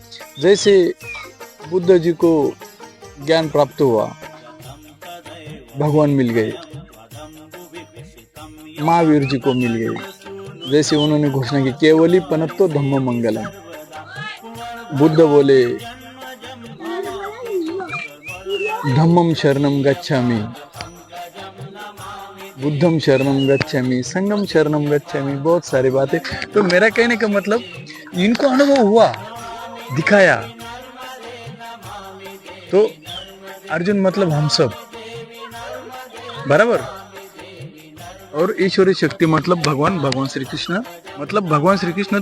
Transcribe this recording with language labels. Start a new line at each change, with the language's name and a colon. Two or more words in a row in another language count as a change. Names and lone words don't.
Hindi: जैसे बुद्ध जी को ज्ञान प्राप्त हुआ, भगवान मिल गए, महावीर जी को मिल गए, जैसे उन्होंने घोषणा की,
Prakrit languages: केवली पनत्तो धम्म मंगलम।
Hindi: बुद्ध बोले
Pali: धम्मम शरणम गच्छामि, बुद्धम शरणम गच्छामि, संगम शरणम गच्छामि,
Hindi: बहुत सारी बातें। तो मेरा कहने का मतलब इनको अनुभव हुआ, दिखाया। तो अर्जुन मतलब हम सब, बराबर। और ईश्वरीय शक्ति मतलब भगवान श्री कृष्ण, मतलब भगवान श्री कृष्ण।